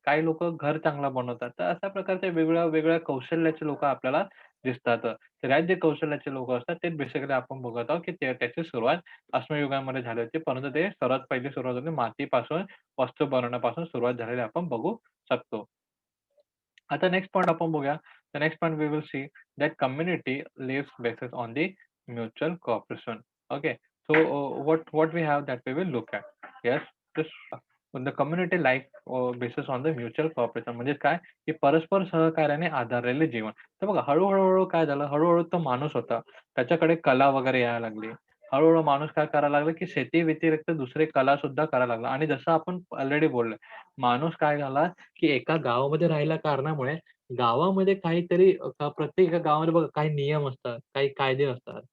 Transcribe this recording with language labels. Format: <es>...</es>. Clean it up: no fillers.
<mr>काही लोकं घर चांगलं बनवतात. तर अशा प्रकारचे वेगवेगळ्या कौशल्याचे लोकं आपल्याला दिसतात. तर ह्यात जे कौशल्याचे लोकं असतात, ते बेसिकली आपण बघत आहोत, की त्याची सुरुवात अश्मयुगामध्ये झाली होती. परंतु ते सर्वात पहिली सुरुवात होती मातीपासून वस्तू बनवण्यापासून सुरुवात झालेली आपण बघू शकतो. आता नेक्स्ट पॉइंट आपण बघूया.</mr> <en>The next point we will see that community lives basis on the mutual cooperation. Okay. So what we have that we will look at. Yes. This the community life basis on the mutual cooperation</en> <mr>म्हणजे काय, की परस्पर सहकार्याने आधारलेले जीवन. तर बघा हळू काय झालं, हळू तो माणूस होता. त्याच्याकडे कला वगैरे यायला लागली. हळू माणूस काय करायला लागला, की शेती व्यतिरिक्त दुसरी कला सुद्धा करायला लागला आणि जसं आपण ऑलरेडी बोललोय, माणूस काय झाला, की एका गावामध्ये राहिल्या कारणामुळे गावामध्ये काहीतरी प्रत्येक एका गावामध्ये बघा काही नियम असतात, काही कायदे असतात.</mr>